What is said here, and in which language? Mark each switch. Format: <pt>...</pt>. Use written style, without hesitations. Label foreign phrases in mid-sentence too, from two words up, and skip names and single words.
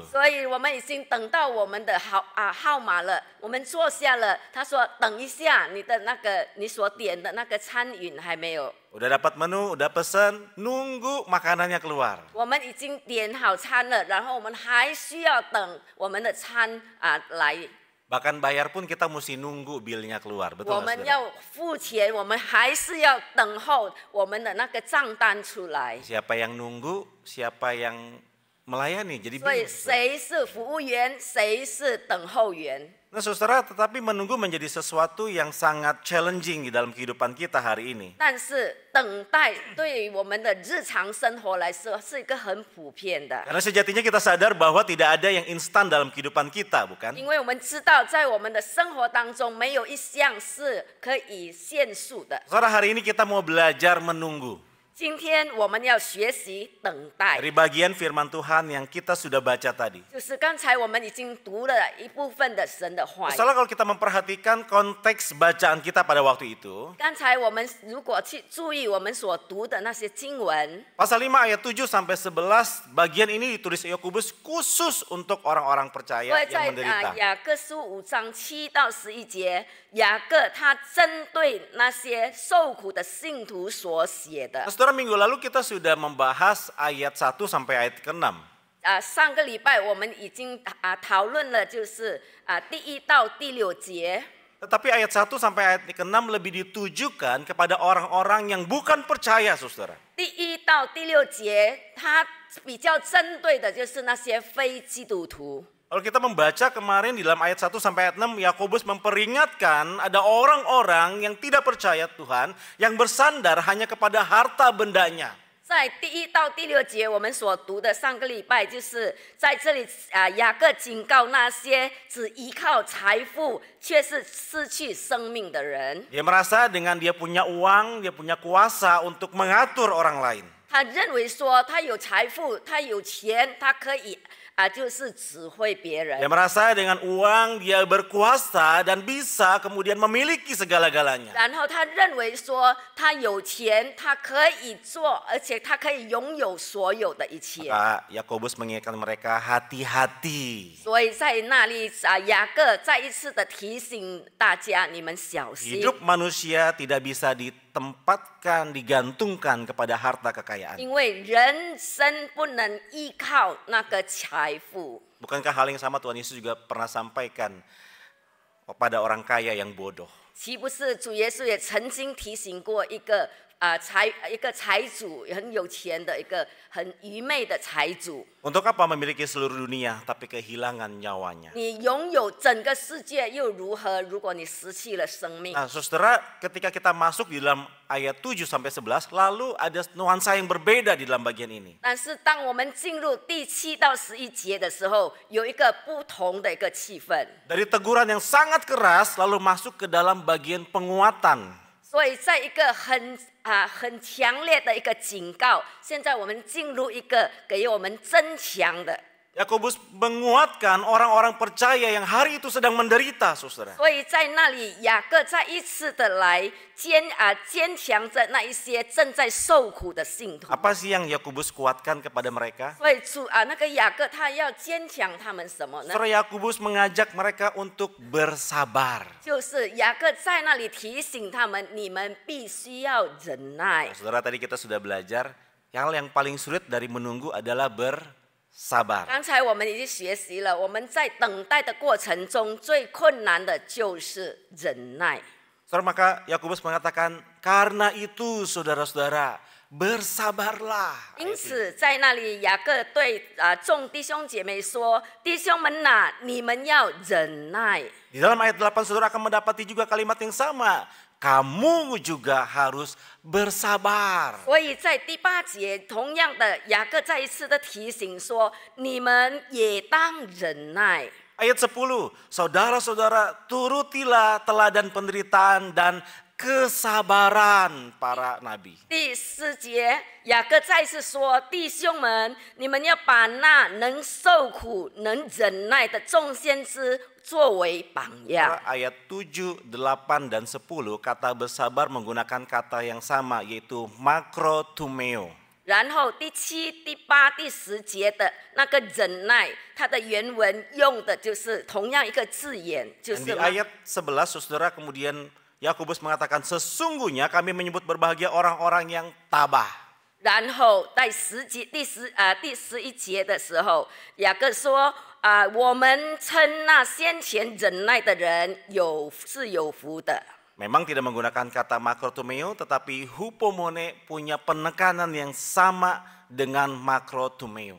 <zh>所以我们已经等到我们的号码了，我们坐下了。他说等一下，你所点的那个餐饮还没有。</zh> <id>Udah dapat menu, udah pesen, nunggu makanannya keluar.</id> <zh>我们已经点好餐了，然后我们还需要等我们的餐来。</zh> <id>Bahkan bayar pun kita mesti nunggu bilnya keluar,</id> <zh>我</zh> <id>betul</id> <zh>们</zh> <id>nggak saudara?</id> <zh>要付钱，我们还是要等候我们的那个账单出来。</zh> <id>Siapa yang nunggu, siapa yang melayani, jadi</id> <zh>所以</zh> <id>bingung.</id> <zh>谁是服务员，谁是等候员？</zh> <id>Nah saudara, tetapi menunggu menjadi sesuatu yang sangat challenging di dalam kehidupan kita hari ini.</id> <zh>但是等待对于我们的日常生活来说是一个很普遍的，</zh> <id>Karena sejatinya kita sadar bahwa tidak ada yang instan dalam kehidupan kita, bukan?</id> <zh>因为我们知道在我们的生活当中没有一项是可以限数的。</zh> <id>Saudara, hari ini kita mau belajar menunggu.</id> <zh>今天我们要学习等待，</zh> <id>Dari bagian firman Tuhan yang kita sudah baca tadi.</id> <zh>就是刚才我们已经读了一部分的神的话语。</zh> <id>Saudara, kalau kita memperhatikan konteks bacaan kita pada waktu itu,</id> <zh>刚才我们如果去注意我们所读的那些经文，</zh> <id>pasal 5 ayat 7 sampai 11, bagian ini ditulis Yakobus khusus untuk orang-orang</id> <zh>所</zh> <id>percaya</id> <zh>以在</zh> <id>yang menderita.</id> <zh>雅各书5章7到11节，雅各他针对那些受苦的信徒所写的</zh> <id>Nah,。saudara, minggu lalu kita sudah membahas ayat 1 sampai ayat ke-6.</id> <zh>上个礼拜我们已经讨论了，就是第1到第6节。</zh> <id>Tetapi ayat 1 sampai ayat ke-6 lebih ditujukan kepada orang-orang yang bukan percaya, saudara.</id> <zh>第1 到第6节，它比较针对的就是那些非基督徒。</zh> <id>Kalau kita membaca kemarin di dalam ayat 1 sampai ayat 6, Yakobus memperingatkan ada orang-orang yang tidak percaya Tuhan, yang bersandar hanya kepada harta bendanya.</id> <zh>在第1到第6节，我们所读的上个礼拜就是在这里雅各警告那些只依靠财富却是失去生命的人。</zh> <id>Dia merasa dengan dia punya uang, dia punya kuasa untuk mengatur orang lain.</id> <zh>他认为说他有财富，他有钱，他可以就是指挥别人。</zh> <id>Dia merasa dengan uang dia berkuasa dan bisa kemudian memiliki segala-galanya.</id> <zh>然后他认为说他有钱，他可以做，而且他可以拥有所有的一切。</zh> <id>Maka Yakobus mengingatkan mereka hati-hati.</id> <zh>所以在那里雅各再一次的提醒大家，你们小心。</zh> <id>Hidup manusia tidak bisa ditempatkan, digantungkan kepada harta kekayaan.</id> <zh>因为人生不能依靠那个财富。</zh> <id>Bukankah hal yang sama Tuhan Yesus juga pernah sampaikan kepada orang kaya yang bodoh?</id> <zh>岂不是主耶稣也曾经提醒过一个财主很有钱的一个很愚昧的财主？</zh> <id>Untuk apa memiliki seluruh dunia tapi kehilangan nyawanya?</id> <zh>你拥有整个世界又如何？如果你失去了生命？</zh> <id>Nah, saudara, ketika kita masuk di dalam ayat 7 sampai 11, lalu ada nuansa yang berbeda di dalam bagian ini.</id> <zh>但是当我们进入第7到11节的时候，有一个不同的一个气氛。</zh> <id>Dari teguran yang sangat keras lalu masuk ke dalam bagian penguatan.</id> <zh>所以在一个很强烈的一个警告，现在我们进入一个给我们增强的。</zh> <id>Yakobus menguatkan orang-orang percaya yang hari itu sedang menderita, saudara.</id> <zh>所以在那里，雅各再一次的来坚强着那一些正在受苦的信徒。</zh> <id>Apa sih yang Yakobus kuatkan kepada mereka?</id> <zh>所以那个雅各他要坚强他们什么呢？</zh> <id>Saudara, Yakobus mengajak mereka untuk bersabar.</id> <zh>就是雅各在那里提醒他们，你们必须要忍耐。</zh> <id>Saudara, tadi kita sudah belajar, hal yang paling sulit dari menunggu adalah bersabar.</id> <zh>刚才我们已经学习了，我们在等待的过程中，最困难的就是忍耐。</zh> <id>Saudara, maka Yakobus mengatakan, karena itu saudara-saudara, bersabarlah.</id> <zh>因此，在那里，雅各对众弟兄姐妹说：“弟兄们呐，你们要忍耐。”</zh> <id>Di dalam ayat 8 saudara akan mendapati juga kalimat yang sama. Kamu juga harus bersabar.</id> <zh>所以在第8节，同样的，雅各再一次的提醒说：“你们也当忍耐。”</zh> <id>Ayat 10, saudara-saudara turutilah teladan penderitaan dan kesabaran para nabi.</id> <zh>第4节，雅各再次说：“弟兄们，你们要把那能受苦、能忍耐的众先知作为榜样。”</zh> <id>Ayat 7, 8, dan 10 kata bersabar menggunakan kata yang sama yaitu makrotumeo.</id> <zh>然后第7、第8、第10节的那个忍耐，它的原文用的就是同样一个字眼，就</zh> <id>Dan</id> <zh>是</zh> <id>di ayat 11 saudara kemudian Yakobus mengatakan sesungguhnya kami menyebut berbahagia orang-orang yang tabah.</id> <zh>然后在第11节的时候，雅各说：“我们称那先前忍耐的人是有福的。”</zh> <id>Memang tidak menggunakan kata makrotumeo, tetapi hupomone punya penekanan yang sama dengan makrotumeo.</id>